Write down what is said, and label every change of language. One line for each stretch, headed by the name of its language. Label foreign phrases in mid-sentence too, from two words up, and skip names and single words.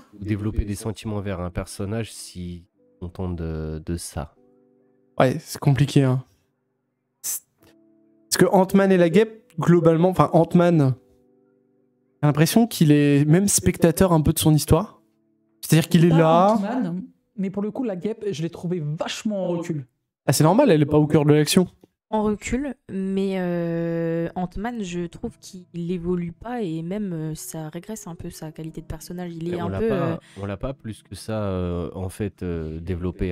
French: ou développer des sentiments vers un personnage si on tente de ça? Ouais, c'est compliqué. Hein. Parce que Ant-Man et la guêpe, globalement, enfin Ant-Man, j'ai l'impression qu'il est même spectateur un peu de son histoire. C'est-à-dire qu'il est Pas là. Ant-Man, mais pour le coup la guêpe je l'ai trouvé vachement en recul. Ah, c'est normal, elle est pas au cœur de l'action. En recul, mais Ant-Man, je trouve qu'il évolue pas et même ça régresse un peu sa qualité de personnage. Il est Mais un on l'a peu. pas, on l'a pas plus que ça en fait développé.